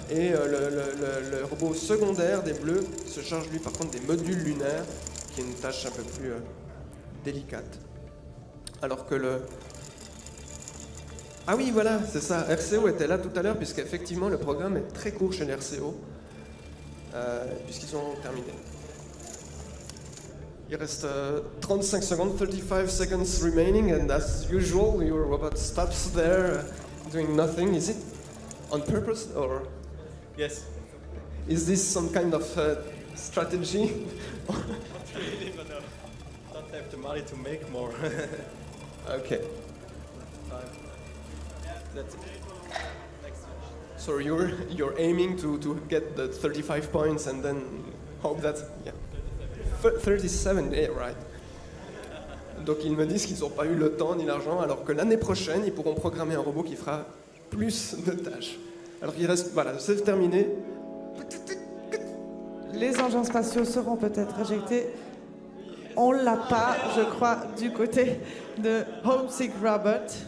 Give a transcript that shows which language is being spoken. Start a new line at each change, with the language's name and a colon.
French: Et le robot secondaire des bleus se charge, lui, par contre, des modules lunaires, qui est une tâche un peu plus délicate. Alors que le... Ah oui, voilà, c'est ça. RCO était là tout à l'heure, puisqu'effectivement, le programme est très court chez l'RCO, puisqu'ils ont terminé. Il reste 35 secondes,
English: 35 seconds remaining, and as usual, your robot stops there, doing nothing. Is it on purpose, or Yes. is this some kind of strategy? Really, but don't have the money to make more. Okay. That's it. Next. So you're aiming to get the 35 points and then hope that... Yeah. 37, yeah, right.
French: Donc ils me disent qu'ils n'ont pas eu le temps ni l'argent, alors que l'année prochaine, ils pourront programmer un robot qui fera plus de tâches. Alors il reste... Voilà, c'est terminé. Les engins spatiaux seront peut-être éjectés. On l'a pas, je crois, du côté de Homesick Robot.